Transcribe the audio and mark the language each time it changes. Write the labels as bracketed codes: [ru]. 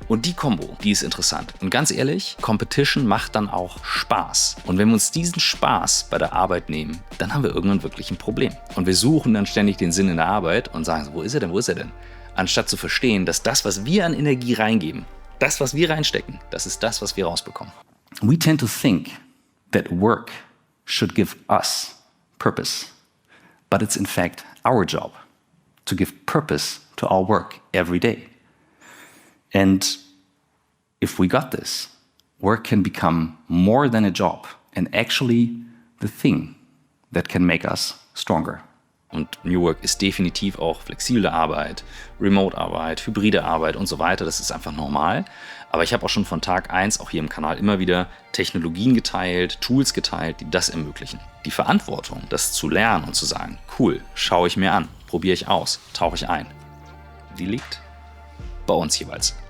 [de] Und die Kombo, die ist interessant. Und ganz ehrlich, Competition macht dann auch Spaß. Und wenn wir uns diesen Spaß bei der Arbeit nehmen, dann haben wir irgendwann wirklich ein Problem. Und wir suchen dann ständig den Sinn in der Arbeit und sagen so, wo ist er denn? Anstatt zu verstehen, dass das, was wir an Energie reingeben, das, was wir reinstecken, das ist das, was wir rausbekommen. [en] We tend to think that work should give us purpose. But it's in fact our job to give purpose to our work every day. And if we got this, work can become more than a job and actually the thing that can make us stronger. [de] Und New Work ist definitiv auch flexible Arbeit, Remote-Arbeit, hybride Arbeit und so weiter. Das ist einfach normal. Aber ich habe auch schon von Tag 1 auch hier im Kanal immer wieder Technologien geteilt, Tools geteilt, die das ermöglichen. Die Verantwortung, das zu lernen und zu sagen, cool, schaue ich mir an, probiere ich aus, tauche ich ein, die liegt bei uns jeweils.